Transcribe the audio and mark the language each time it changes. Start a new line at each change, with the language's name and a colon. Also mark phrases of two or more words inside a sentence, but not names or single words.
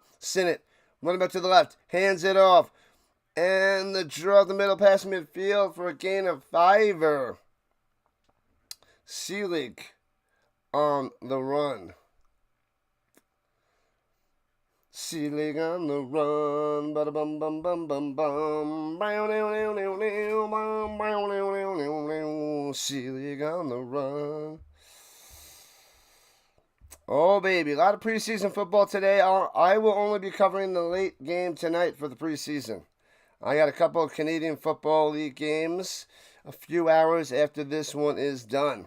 English: Sinnott, running back to the left, hands it off. And the draw of the middle pass midfield for a gain of 5. Seelig on the run. Seelig on the run. Ba-da-bum bum bum bum bum. Seelig on the run. Oh, baby. A lot of preseason football today. I will only be covering the late game tonight for the preseason. I got a couple of Canadian Football League games a few hours after this one is done.